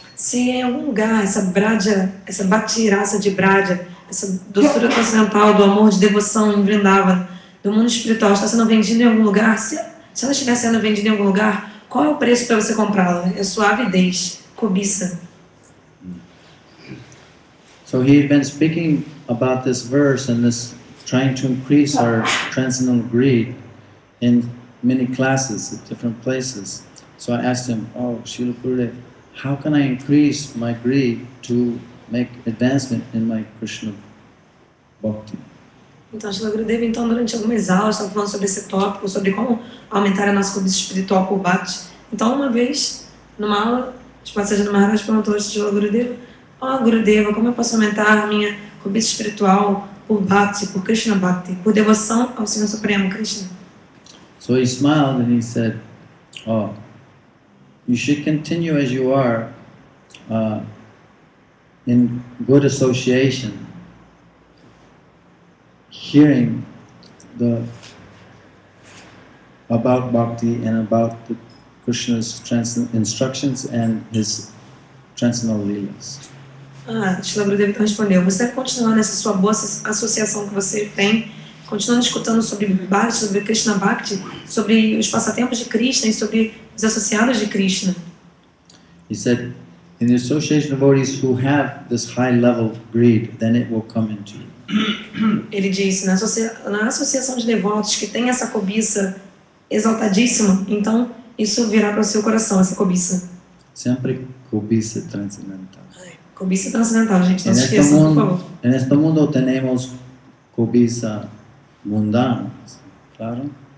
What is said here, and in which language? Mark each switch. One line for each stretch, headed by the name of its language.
Portuguese: Se em algum lugar essa bhakti rasa de Braja, essa doçura transcendental do amor de devoção em Vrindavan, do mundo espiritual, está sendo vendida em algum lugar, se ela estiver sendo vendida em algum lugar, qual é o preço para você comprá-la? É sua avidez, cobiça.
English: So he had been speaking about this verse and this trying to increase our transcendental greed in many classes at different places. So I asked him, Srila Gurudev, how can I increase my greed to make advancement in my Krishna Bhakti?
Portuguese: Então, Srila Gurudev, durante algumas aulas, estava falando sobre esse tópico, sobre como aumentar a nossa cobiça espiritual por Bhakti. Então, uma vez, numa aula, o Sajjan Maharaj perguntou a Srila Gurudev, Gurudeva, como eu posso aumentar a minha cobiça espiritual por Bhakti, por Krishna Bhakti, por devoção ao Senhor Supremo, Krishna?
English: So he smiled and he said, you should continue as you are in good association, hearing about Bhakti and about Krishna's instructions and his transcendental leelas.
Portuguese: Srila Gurudev então respondeu, você deve continuar nessa sua boa associação que você tem, continuando escutando sobre Bhakti, sobre Krishna Bhakti, sobre os passatempos de Krishna e sobre os associados de Krishna.
English: He said, in the association of devotees who have this high level of greed, then it will come into you.
Portuguese: Ele disse, na associação de devotos que tem essa cobiça exaltadíssima, então isso virá para o seu coração, essa cobiça. Sempre cobiça transcendental. Cobiça transcendental, gente, não se esqueçam, por favor. Neste mundo temos cobiça mundana, claro?